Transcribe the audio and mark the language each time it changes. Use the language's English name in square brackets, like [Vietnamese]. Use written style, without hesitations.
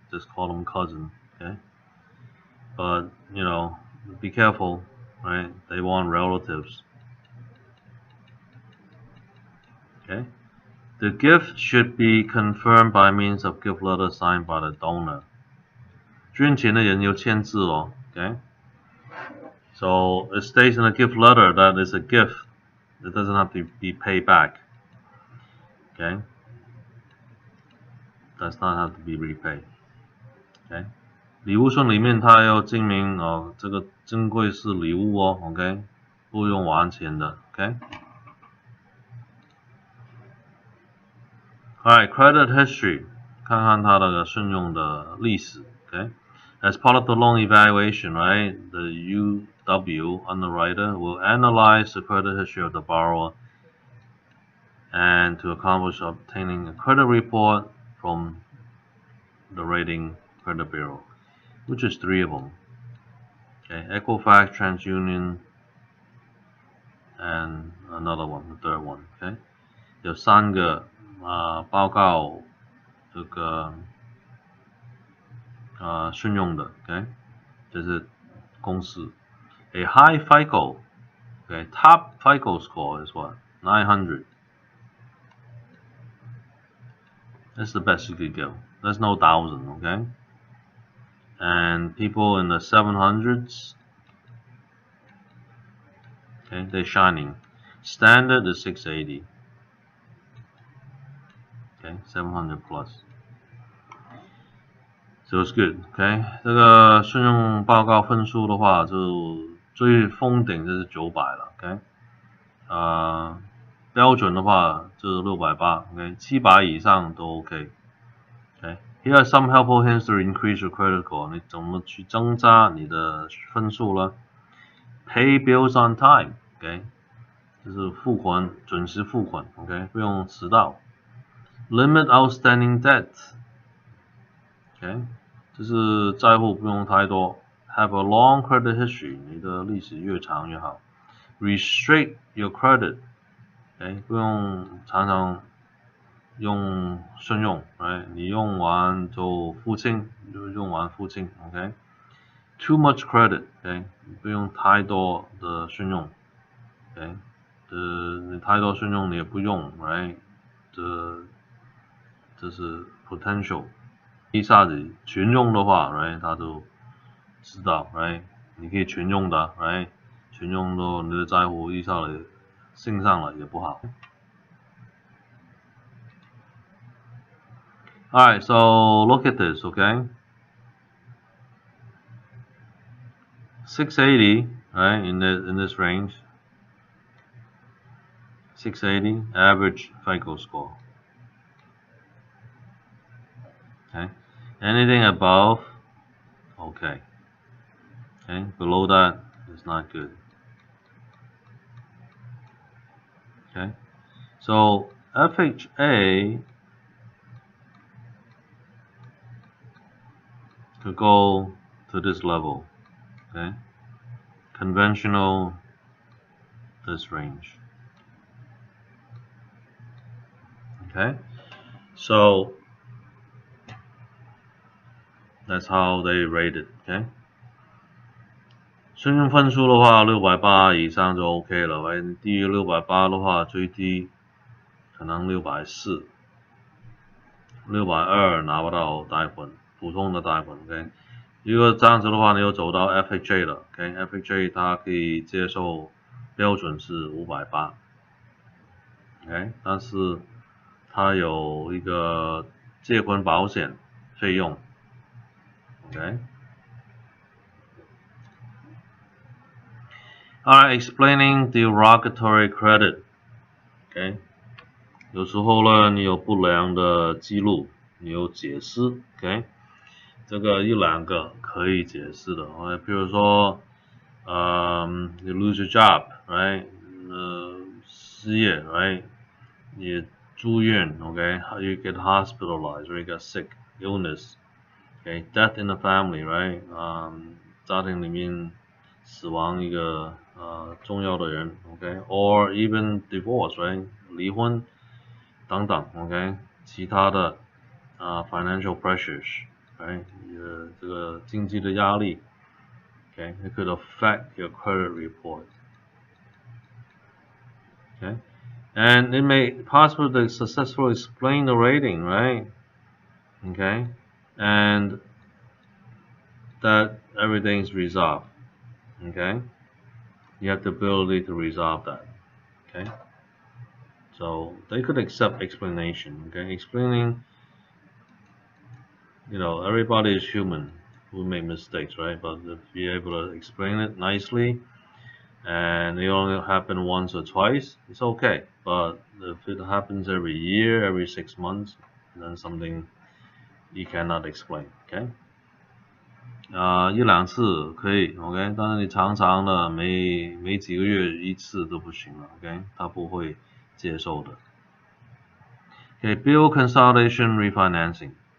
[English] Just call them cousin, okay? But be careful, right? They want relatives. Okay. The gift should be confirmed by means of gift letter signed by the donor. [Chinese] 捐钱的人有签字哦 okay? [English] So it states in the gift letter that it's a gift. It doesn't have to be paid back. Okay? Does not have to be repaid. Okay? [Chinese] 礼物顺里面它要证明这个珍贵是礼物哦 ，OK？不用还钱的 ，OK？ [English] Alright, credit history， [Chinese] 看看它的信用的历史 ，OK？ [English] As part of the loan evaluation, right, the UW underwriter will analyze the credit history of the borrower and to accomplish obtaining a credit report from the rating credit bureau, which is 3 of them. Okay, Equifax, TransUnion, and another one, the third one. Okay, 有3个报告这个信用的 ，OK， 这是公式。 A high FICO, okay, top FICO score is what? 900. That's the best you could get. There's no 1,000, okay? And people in the 700s, okay, they're shining. Standard is 680. Okay, 700 plus. So it's good, okay? [Chinese] 这个信用报告分数的话，就最封顶就是900了 ，OK？标准的话就是680 ，OK？ 700以上都 OK。OK？ [English] Here are some helpful hints to increase your credit score. [Chinese] 你怎么去增加你的分数呢 ？ [English] Pay bills on time, [Chinese] OK？就是付款准时付款 ，OK？不用迟到。 [English] Limit outstanding debt, OK？ [Chinese] 就是债务不用太多。 [English] Have a long credit history, [Chinese] 你的历史越长越好。 [English] Restrict your credit, OK？ [Chinese] 不用常常用信用 ，right？你用完就付清，就用完付清 ，OK？ [English] Too much credit, [Chinese] OK？不用太多的信用 ，OK？ 你太多信用你也不用 ，right？这是 potential。一下子全用的话 ，right？他就知道 ，right？你可以全用的 ，right？ 全用到你的债务一下子升上了也不好。 [English] Alright, so look at this, okay? 680, right? In this range. 680 average FICO score. Okay. Anything above, okay. Okay. Below that is not good. Okay. So FHA could go to this level. Okay. Conventional, this range. Okay. So that's how they rate it. Okay. [Chinese] 信用分数的话，680以上就 OK 了。低于680的话，最低可能640。 620拿不到贷款，普通的贷款 ，OK。如果这样子的话，你又走到 FHA 了 ，OK，FHA 它可以接受标准是580，OK，但是它有一个借款保险费用 ，OK。 [English] Alright, explaining derogatory credit， [Chinese] OK，有时候呢，你有不良的记录，你有解释 ，OK， 这个一两个可以解释的，比如说， [English] you lose your job, [Chinese] right？失业 ，right？ 你住院 ，OK？ [English] You get hospitalized, or you get sick, illness, okay? Death in the family, right？ [Chinese] 家庭里面死亡一个重要的人 ，OK？ [English] Or even divorce, [Chinese] right？离婚等等 ，OK？其他的 [English] financial pressures, right？ [Chinese] 这个经济的压力 ，OK？ [English] It could affect your credit report, okay? And it may possible to successfully explain the rating, right? Okay? And that everything is resolved, okay? You have the ability to resolve that, okay? So they could accept explanation, okay? Explaining, everybody is human. We make mistakes, right? But if you're able to explain it nicely, and it only happen once or twice, it's okay. But if it happens every year, every 6 months, then something you cannot explain, okay? [Chinese] 一两次可以 ，OK， 但是你常常的每几个月一次都不行了 ，OK， 他不会接受的。 [English] Okay, bill consolidation refinancing.